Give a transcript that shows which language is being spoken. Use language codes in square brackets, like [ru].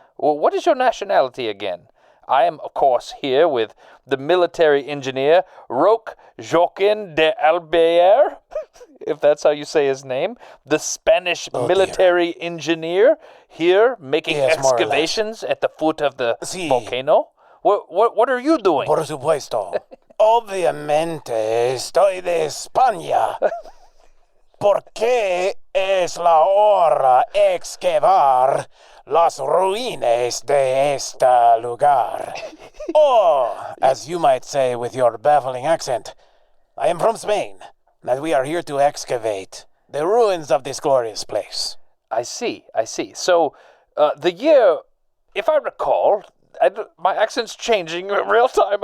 [en] Well, what is your nationality again? I am, of course, here with the military engineer, Roque Joaquin de Alvear, if that's how you say his name, the Spanish military engineer, here making excavations at the foot of the volcano. What are you doing? [es] Por supuesto. Obviamente estoy de España. Porque es la hora excavar las ruinas de este lugar. [en] Or, as you might say with your baffling accent, I am from Spain, and we are here to excavate the ruins of this glorious place. I see. So, the year, if I recall, my accent's changing in real time.